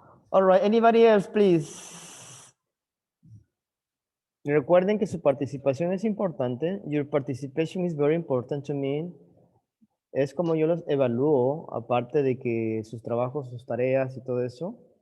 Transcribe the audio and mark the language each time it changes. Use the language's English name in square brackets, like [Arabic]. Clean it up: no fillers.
[English] All right, anybody else, please? [Spanish] Recuerden que su participación es importante. [English] Your participation is very important to me. [Spanish] Es como yo los evalúo, aparte de que sus trabajos, sus tareas y todo eso.